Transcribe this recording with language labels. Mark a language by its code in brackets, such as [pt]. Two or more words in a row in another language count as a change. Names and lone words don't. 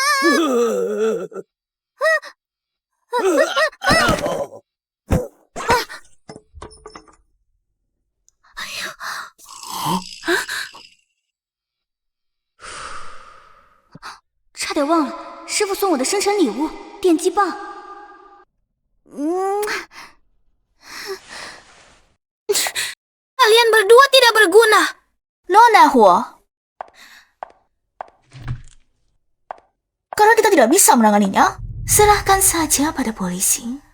[zh] 差点忘了，师傅送我的生辰礼物——电击棒。 [id] Kalian berdua tidak berguna. Nona Huo. Karena kita tidak bisa menanganinya, serahkan saja pada polisi.